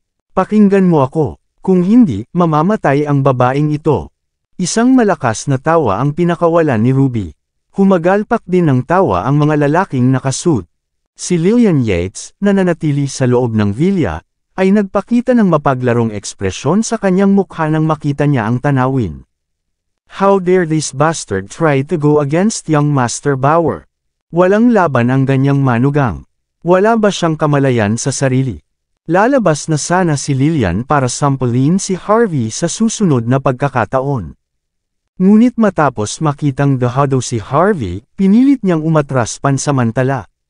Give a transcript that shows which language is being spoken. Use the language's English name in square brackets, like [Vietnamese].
[Filipino] Pakinggan mo ako, kung hindi, mamamatay ang babaeng ito. Isang malakas na tawa ang pinakawalan ni Ruby. Humagalpak din ng tawa ang mga lalaking nakasuit. Si Lillian Yates, na nanatili sa loob ng villa, ay nagpakita ng mapaglarong ekspresyon sa kanyang mukha nang makita niya ang tanawin. [English] How dare this bastard try to go against young Master Bauer? [Filipino] Walang laban ang ganyang manugang. Wala ba siyang kamalayan sa sarili? Lalabas na sana si Lillian para sampulin si Harvey sa susunod na pagkakataon. Ngunit matapos makitang dahado si Harvey, pinilit niyang umatras pansamantala.